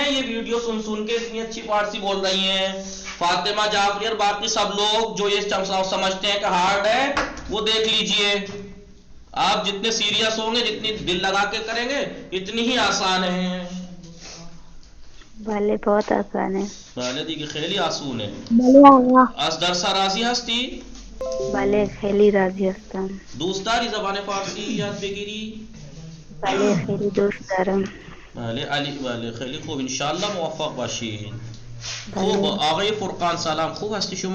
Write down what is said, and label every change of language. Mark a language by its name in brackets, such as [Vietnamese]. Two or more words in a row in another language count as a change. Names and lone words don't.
[Urdu] یہ ویڈیو سن کے اتنی اچھی فارسی بول رہی ہیں. فاطمہ جعفری اور باقی سب لوگ جو یہ سمجھتے ہیں کہ ہارڈ ہے وہ دیکھ لیجئے. آپ جتنے سیریس ہوں گے، جتنی دل لگا کے کریں گے، اتنی ہی آسان ہے. بله بہت آسان ہے. [Persian] بله دیگه خیلی آسونه. بله آقا. از درس راضی هستی؟ بله خیلی راضی هستم. دوست داری زبان فارسی یاد بگیری؟ بله خیلی دوست دارم. بله علی بله خیلی خوب، انشالله موفق باشید. خوب آقای فرقان سلام، خوب هستی شما؟